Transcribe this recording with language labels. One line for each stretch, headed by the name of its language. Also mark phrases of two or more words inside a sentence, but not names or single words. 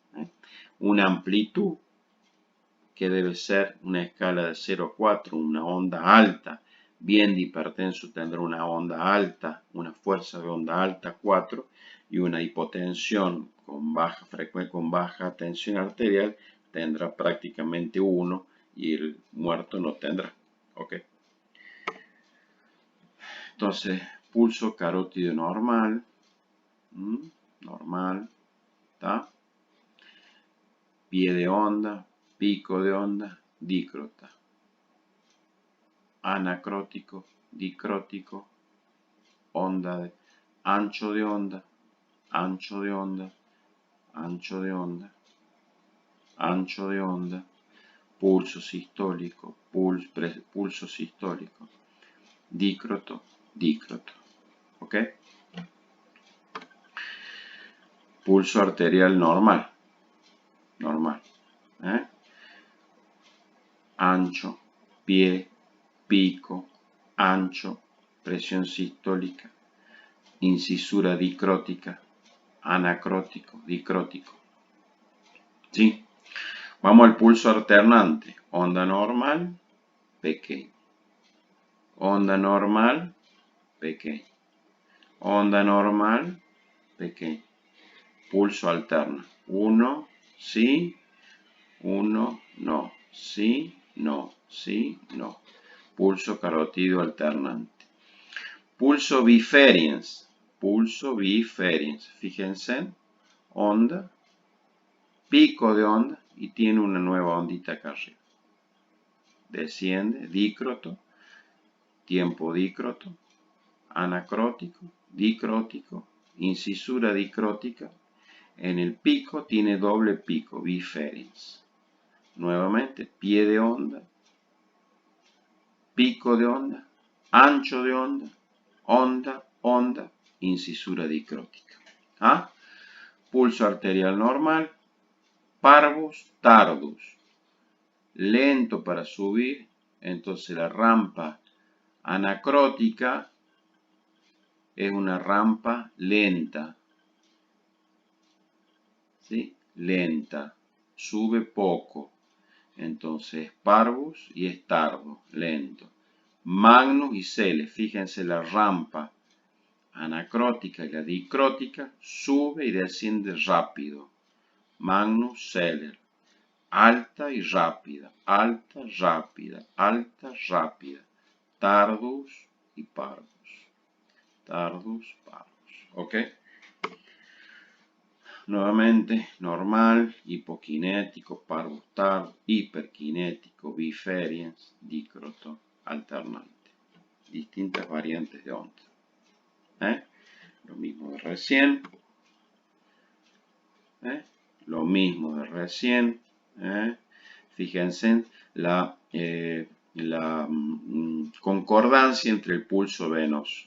Spanish: Una amplitud que debe ser una escala de 0 a 4, una onda alta bien de hipertenso tendrá una onda alta, una fuerza de onda alta 4 y una hipotensión con baja frecuencia, con baja tensión arterial tendrá prácticamente 1 y el muerto no tendrá. ¿Ok? Entonces, pulso carótido normal, normal, ¿está? Pie de onda, pico de onda, dícrota. Anacrótico, dicrótico, onda de, ancho de onda, ancho de onda, ancho de onda, ancho de onda, pulso sistólico, pulso sistólico, dícroto, dícroto. ¿Ok? Pulso arterial normal, normal. Ancho, pie, pico, ancho, presión sistólica, incisura dicrótica, anacrótico, dicrótico. ¿Sí? Vamos al pulso alternante. Onda normal, pequeño. Onda normal, pequeño. Onda normal, pequeño. Pulso alterno. 1, sí, 1, no. Sí, no, sí, no. Pulso carótido alternante. Pulso biferiens. Pulso biferiens. Fíjense, onda, pico de onda y tiene una nueva ondita acá arriba. Desciende, dícroto, tiempo dícroto, anacrótico, dicrótico, incisura dicrótica. En el pico tiene doble pico, biferiens. Nuevamente, pie de onda, pico de onda, ancho de onda, onda, onda, incisura dicrótica. ¿Ah? Pulso arterial normal, parvus, tardus. Lento para subir, entonces la rampa anacrótica es una rampa lenta, ¿sí? Lenta, sube poco, entonces parvus y es tardo, lento. Magnus y Celer, fíjense la rampa anacrótica y la dicrótica, sube y desciende rápido. Magnus, Celer, alta y rápida, alta, rápida, alta, rápida. Tardus y parvus. Tardus, parvus. ¿Ok? Nuevamente, normal, hipokinético, parvus, tardus, hiperkinético, biferiens, dícroto, alternante. Distintas variantes de onda. Lo mismo de recién. Lo mismo de recién. Fíjense la concordancia entre el pulso venoso.